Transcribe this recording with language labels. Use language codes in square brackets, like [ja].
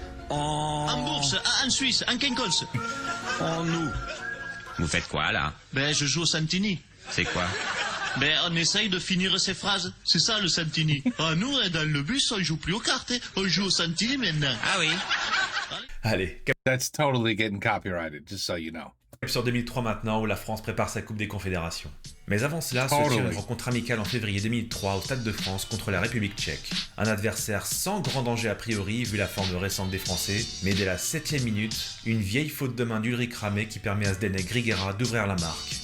[fr] En bourse, en Suisse, en Kinkols. en nous. Vous faites quoi, là? Ben, je joue au Santini. C'est quoi? Ben, on essaye de finir ses phrases. C'est ça, le Santini. Ah, nous, dans le bus, on joue plus aux cartes. On joue au Santini maintenant. Ah oui. Allez, [en] That's totally getting copyrighted, just so you know. [fr] cap sur 2003 maintenant où la France prépare sa Coupe des Confédérations. Mais avant cela, se tient [en] Totally. [fr] une rencontre amicale en février 2003 au Stade de France contre la République tchèque. Un adversaire sans grand danger a priori vu la forme récente des Français, mais dès la 7ème minute, une vieille faute de main d'Ulrich Ramé qui permet à Zdeněk Grigera d'ouvrir la marque.